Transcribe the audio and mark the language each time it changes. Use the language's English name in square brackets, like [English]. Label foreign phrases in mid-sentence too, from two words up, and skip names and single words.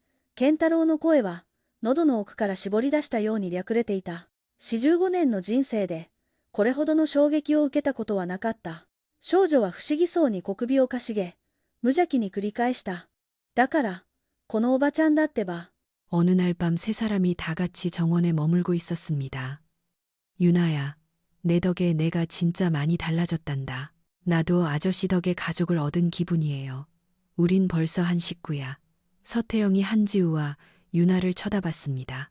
[Japanese] 健太郎の声は、喉の奥から絞り出したように略れていた。45年の人生で、これほどの衝撃を受けたことはなかった。少女は不思議そうに小首をかしげ、無邪気に繰り返した。だから、このおばちゃんだってば。 [Korean] 어느 날 밤 세 사람이 다 같이 정원에 머물고 있었습니다. 유나야, 내 덕에 내가 진짜 많이 달라졌단다. 나도 아저씨 덕에 가족을 얻은 기분이에요. 우린 벌써 한 식구야. 서태영이 한지우와 유나를 쳐다봤습니다.